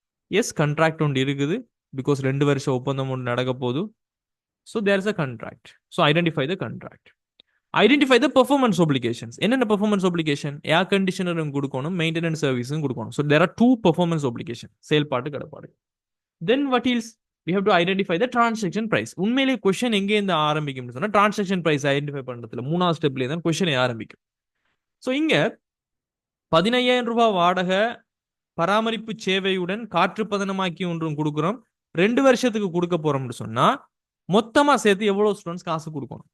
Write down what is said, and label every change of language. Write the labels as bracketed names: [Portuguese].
[Tamil] S, contract ஒன்று இருக்குது. Because 2 வருஷ ஒப்பந்தம் ஒன்று நடக்க போகுது. [English] So there is a contract. So identify the contract. Identify the performance obligations. [Tamil] என்னென்ன பெர்ஃபார்மன்ஸ் ஒப்ளிகேஷன்? ஏர் கண்டிஷனரும் கொடுக்கணும், மெயின்டெனன்ஸ் சர்வீஸும் கொடுக்கணும். [English] so there are 2 performance obligation, [Tamil] செயல்பாட்டு கடப்பாடு. [English] Then what is we have to identify the transaction price. [Tamil] உண்மையிலேயே question எங்கே இருந்து ஆரம்பிக்கும்னு சொன்னா transaction price identify பண்றதுல 3வது ஸ்டெப்ல தான் கொஸ்டின் ஆரம்பிக்கும். ஸோ இங்க 15,000 ரூபாய் வாடகை பராமரிப்பு சேவையுடன் காற்று பதனமாக்கி ஒன்றும் கொடுக்குறோம், 2 வருஷத்துக்கு கொடுக்க போறோம்னு சொன்னா மொத்தமா சேர்த்து எவ்வளவு ஸ்டூடெண்ட்ஸ் காசு கொடுக்கணும்?